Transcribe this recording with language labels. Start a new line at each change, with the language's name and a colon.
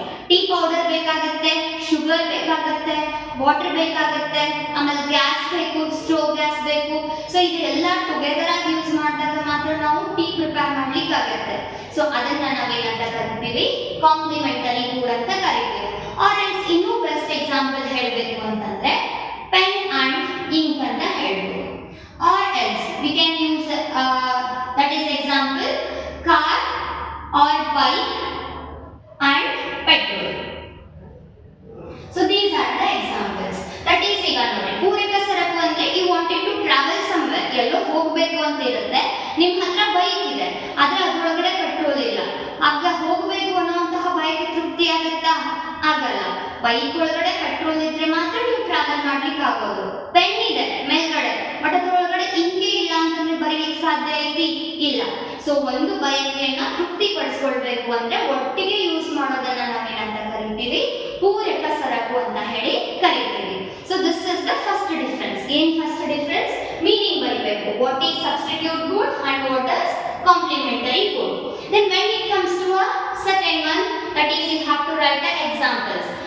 Kannada: Tea powder ಬೇಕಾಗುತ್ತೆ, sugar ಬೇಕಾಗುತ್ತೆ, water ಬೇಕಾಗುತ್ತೆ, ಆಮೇಲೆ ಗ್ಯಾಸ್ ಬೇಕು, ಸ್ಟೋವ್ ಗ್ಯಾಸ್ ಬೇಕು. ಸೊ ಇದೆಲ್ಲ ಟುಗೆದರ್ ಆಗಿ ಯೂಸ್ ಮಾಡಿದಾಗ ಮಾತ್ರ ನಾವು ಟೀ ಪ್ರಿಪೇರ್ ಮಾಡ್ಲಿಕ್ಕೆ ಆಗುತ್ತೆ. ಸೊ ಅದನ್ನ ನಾವೇನಂತ ಕರಿತೀವಿ? ಕಾಂಪ್ಲಿಮೆಂಟರಿ ಗೂಡ್ ಅಂತ ಕರಿತೀವಿ. ಆರ್ ಎಲ್ಸ್ ಇನ್ನೂ ಬೆಸ್ಟ್ ಎಕ್ಸಾಂಪಲ್ ಹೇಳಬೇಕು ಅಂತಂದ್ರೆ ಪೆನ್ ಅಂಡ್ ಇಂಕ್ ಅಂತ ಹೇಳ್ಬೋದು.
English: Or else we can use that is example car or bike and petrol. So these are the examples.
Kannada: That is ಈಗ ನೋಡಿ, ಪೂರಕ ಸರಕು ಅಂದ್ರೆ
English: you wanted to travel somewhere,
Kannada: ಎಲ್ಲೋ ಹೋಗಬೇಕು ಅಂತ ಇರುತ್ತೆ, ನಿಮ್ಮ ಹತ್ರ ಬೈಕ್ ಇದೆ, ಆದ್ರೆ ಅದರೊಳಗಡೆ ಪೆಟ್ರೋಲ್ ಇಲ್ಲ. ಆಗ ಹೋಗಬೇಕು ಅನ್ನೋಂತಹ ಬೈಕ್ ತೃಪ್ತಿ ಆಗುತ್ತಾ? ಆಗಲ್ಲ. ಬೈಕ್ ಒಳಗಡೆ ಪೆಟ್ರೋಲ್ ಇದ್ರೆ ಮಾತ್ರ ನೀವು ಟ್ರಾವೆಲ್ ಮಾಡ್ಲಿಕ್ಕೆ ಆಗೋದು. ಪೆನ್ ಇದೆ ಮೇಲ್ಗಡೆ, ಬಟ್ ಅದ್ರೊಳಗಡೆ ಇಂಕೆ ಇಲ್ಲ ಅಂತಂದ್ರೆ ಬರೀಲಿಕ್ಕೆ ಸಾಧ್ಯ ಐತಿ? ಇಲ್ಲ. ಸೊ ಒಂದು ಬಯಕೆಯನ್ನ ತೃಪ್ತಿಪಡಿಸ್ಕೊಳ್ಬೇಕು ಅಂದ್ರೆ ಒಟ್ಟಿಗೆ ಯೂಸ್ ಮಾಡೋದನ್ನ ನಾವೇನಂತ ಕರಿತೀವಿ? ಪೂರಕ ಸರಕು ಅಂತ ಹೇಳಿ ಕರಿತೀವಿ.
English: So this is the first difference.
Kannada: ಏನ್ ಫಸ್ಟ್ ಡಿಫರೆನ್ಸ್? ಮೀನಿಂಗ್ ಬರೀಬೇಕು.
English: What is substitute good and what is complementary good. Then when it comes to a second one, that is you have to write the examples.